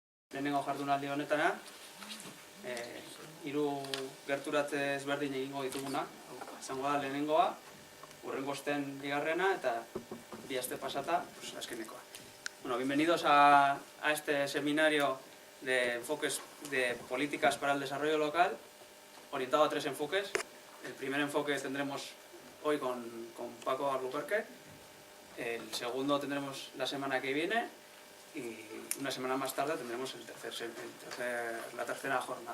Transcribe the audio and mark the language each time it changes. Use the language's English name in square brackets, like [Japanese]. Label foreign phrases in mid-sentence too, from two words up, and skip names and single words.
[Basque] Lehenengo jardunaldi honetara, hiru gerturatze ezberdin egingo dituguna, izango da lehenengoa, hurrengo osten bigarrena eta bi aste pasata, azkenekoa. [Spanish] Bueno, bienvenidos a este seminario de enfoques de políticas para el desarrollo local, orientado a tres enfoques. El primer enfoque tendremos hoy con Paco Albuquerque, el segundo tendremos la semana que viene y una semana más tarde tendremos la tercera jornada.